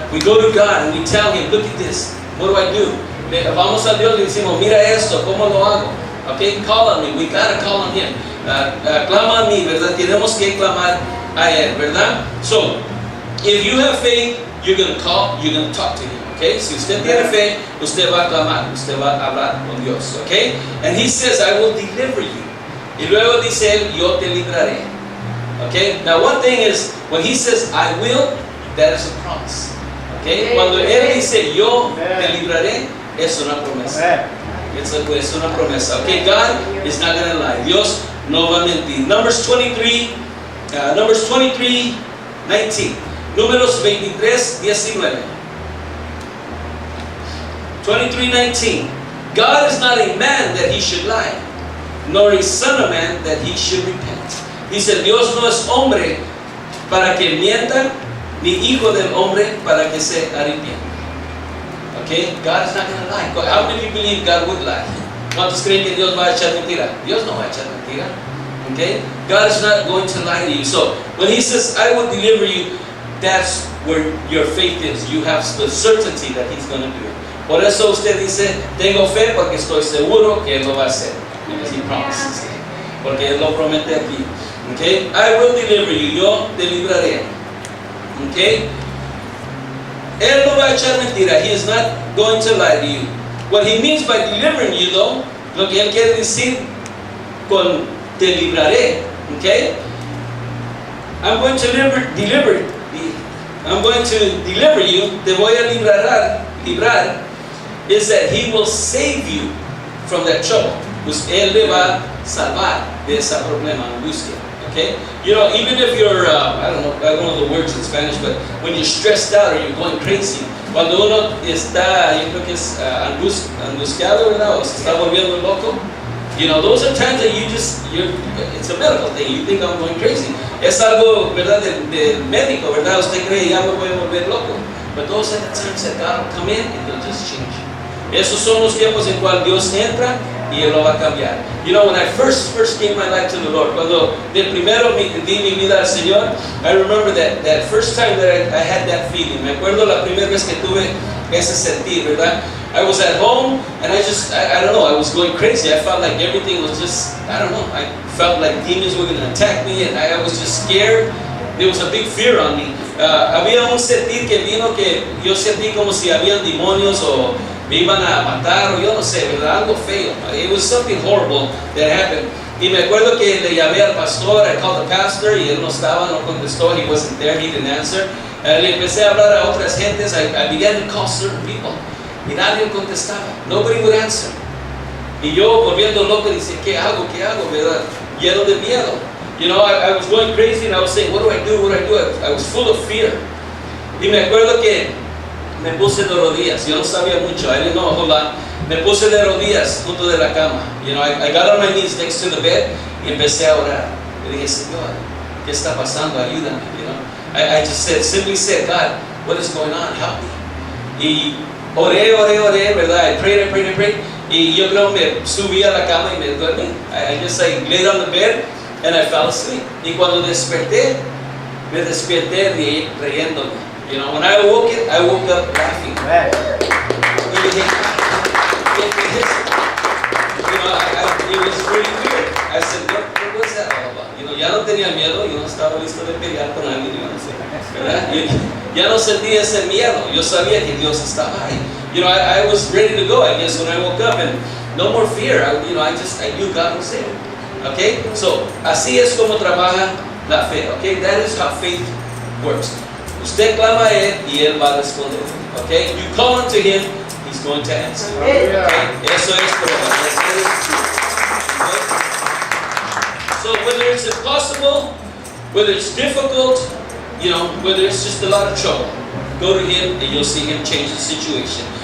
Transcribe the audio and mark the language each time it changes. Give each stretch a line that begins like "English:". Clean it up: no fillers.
English: We go to God and we tell Him, look at this. What do I do?
Spanish: Vamos a Dios y decimos, mira esto, ¿cómo lo hago?
English: Okay? Call on me. We gotta call on Him.
Spanish: Clama a mí, ¿verdad? Tenemos que clamar a Él, ¿verdad?
English: So, if you have faith, you're gonna call, you're gonna talk to Him. Okay?
Spanish: Si usted tiene fe, usted va a clamar, usted va a hablar con Dios.
English: Okay? And He says, I will deliver you.
Spanish: Y luego dice Él, yo te libraré.
English: Okay? Now one thing is, when He says, I will, that is a promise. Okay?
Spanish: Cuando Él dice, yo te libraré, es una promesa. Es una promesa. Okay?
English: God is not going to lie.
Spanish: Dios no va a mentir.
English: Numbers 23, 19.
Spanish: Números 23, 19. 23:19.
English: God is not a man that He should lie, nor a son of man that He should repent.
Spanish: Dice, Dios no es hombre para que mienta, ni hijo del hombre para que se arrepienta.
English: Okay? God is not going to lie. How many believe God would lie?
Spanish: ¿Cuántos creen que Dios va a echar mentira? Dios no va a echar mentira. Okay?
English: God is not going to lie to you. So, when He says, I will deliver you, that's where your faith is. You have the certainty that He's going to do it.
Spanish: Por eso usted dice, tengo fe porque estoy seguro que Él lo va a hacer.
English: Because He promises.
Spanish: Porque Él lo promete aquí.
English: Okay? I will deliver you.
Spanish: Yo te libraré.
English: Okay?
Spanish: Él no va a echar mentira.
English: He is not going to lie to you. What He means by delivering you, though,
Spanish: lo que Él quiere decir con te libraré.
English: Okay? I'm going to deliver you.
Spanish: Te voy a librar.
English: Is that He will save you from that trouble.
Spanish: Pues Él le va a salvar de ese problema, angustia.
English: Okay? Even if you're, I don't know the words in Spanish, but when you're stressed out or you're going crazy,
Spanish: cuando uno está, yo creo que es angustiado, ¿verdad? O se está volviendo loco.
English: Those are times that it's a medical thing. You think I'm going crazy.
Spanish: Es algo, ¿verdad? Del médico, ¿verdad? Usted cree, ya me voy a volver loco.
English: But those are the times that God will come in and He'll just change you.
Spanish: Esos son los tiempos en cual Dios entra y Él lo va a cambiar.
English: You know, when I first gave my life to the Lord,
Spanish: cuando de primero di mi vida al Señor,
English: I remember that first time that I had that feeling.
Spanish: Me acuerdo la primera vez que tuve ese sentir, ¿verdad?
English: I was at home and I don't know, I was going crazy. I felt like everything was just, I don't know, I felt like demons were going to attack me and I was just scared. There was a big fear on me.
Spanish: Había un sentir que vino que yo sentí como si habían demonios o me iban a matar o yo no sé, ¿verdad? Algo feo.
English: It was something horrible that happened.
Spanish: Y me acuerdo que le llamé al pastor,
English: I called the pastor
Spanish: y él no estaba, no contestó,
English: he wasn't there, he didn't answer.
Spanish: Le empecé a hablar a otras gentes,
English: I began to call certain people
Spanish: y nadie contestaba,
English: nobody would answer.
Spanish: Y yo volviendo loco dice, ¿qué hago, verdad? Lleno de miedo.
English: You know, I was going crazy and I was saying, what do I do? I was full of fear.
Spanish: Y me acuerdo que me puse de rodillas, yo no sabía mucho,
English: I didn't know a whole lot.
Spanish: Me puse de rodillas junto de la cama.
English: You know, I got on my knees next to the bed
Spanish: y empecé a orar. Y dije, Señor, ¿qué está pasando? Ayúdame.
English: You know, I just simply said, God, what is going on? Help me.
Spanish: Y oré, ¿verdad?
English: I prayed.
Spanish: Y yo creo me subí a la cama y me dormí.
English: I just laid on the bed and I fell asleep.
Spanish: Y cuando desperté, me desperté riéndome.
English: You know, when I woke up laughing.
Spanish: Y dije,
English: you know, it was really weird. I said, what was that all about?
Spanish: You know, ya no tenía miedo, yo no estaba listo de pelear con alguien, yo no sé, ¿verdad? Ya no sentía ese miedo, yo sabía que Dios estaba ahí.
English: You know, I was ready to go, I guess, when I woke up, and no more fear. I knew God was there. Okay? So,
Spanish: así es como trabaja la fe.
English: Okay? That is how faith works.
Spanish: Usted clama a Él y Él va a responder.
English: Okay? You call unto Him, He's going to answer. Okay?
Spanish: Eso es todo.
English: So whether it's impossible, whether it's difficult, you know, whether it's just a lot of trouble, go to Him and you'll see Him change the situation.